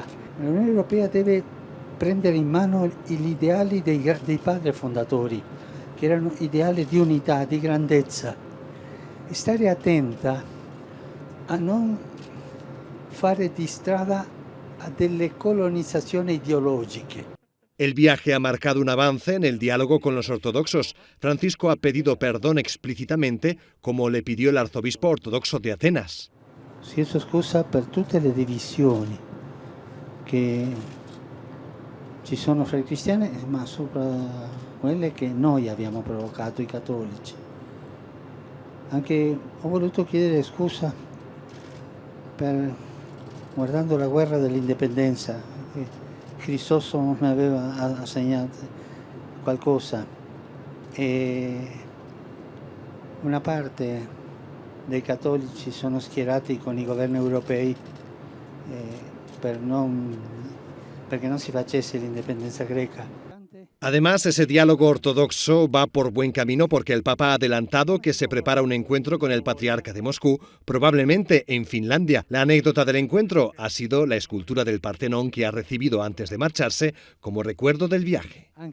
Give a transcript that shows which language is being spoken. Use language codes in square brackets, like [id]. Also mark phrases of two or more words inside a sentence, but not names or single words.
[it] L'Unione Europea deve prendere in mano gli ideali dei padri fondatori, che erano ideali di unità, di grandezza, e stare attenta a non fare di strada a delle colonizzazioni ideologiche. [es] El viaje ha marcado un avance en el diálogo con los ortodoxos. Francisco ha pedido perdón explícitamente, como le pidió el arzobispo ortodoxo de Atenas. [it] Chiedo scusa per tutte le divisioni che ci sono fra i cristiani, ma sopra quelle che noi abbiamo provocato, i cattolici. Anche ho voluto chiedere scusa guardando la guerra dell'indipendenza, che Crisostomo mi aveva assegnato qualcosa e una parte dei cattolici sono schierati con i governi europei perché non si facesse l'indipendenza greca. [es] Además, ese diálogo ortodoxo va por buen camino porque el Papa ha adelantado que se prepara un encuentro con el patriarca de Moscú, probablemente en Finlandia. La anécdota del encuentro ha sido la escultura del Partenón que ha recibido antes de marcharse como recuerdo del viaje.